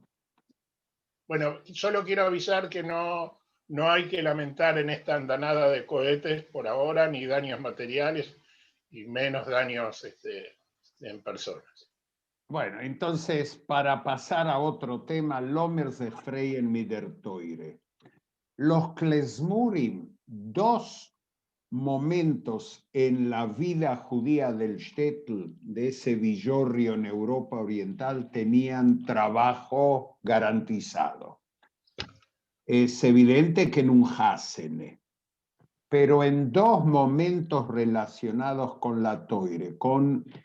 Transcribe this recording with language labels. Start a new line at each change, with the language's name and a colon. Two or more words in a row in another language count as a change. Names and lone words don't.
Spanish: Bueno, solo quiero avisar que no hay que lamentar en esta andanada de cohetes por ahora, ni daños materiales, y menos daños en personas. Bueno, entonces, para pasar a otro tema,
Yiddish: לאָמיר זיך פֿרייען מיט דער תּורה.
Spanish: Los klezmurim, 2 momentos en la vida judía del shtetl, de ese villorrio en Europa Oriental, tenían trabajo garantizado. Es evidente que en un Hasene, pero en 2 momentos relacionados con la Toire, con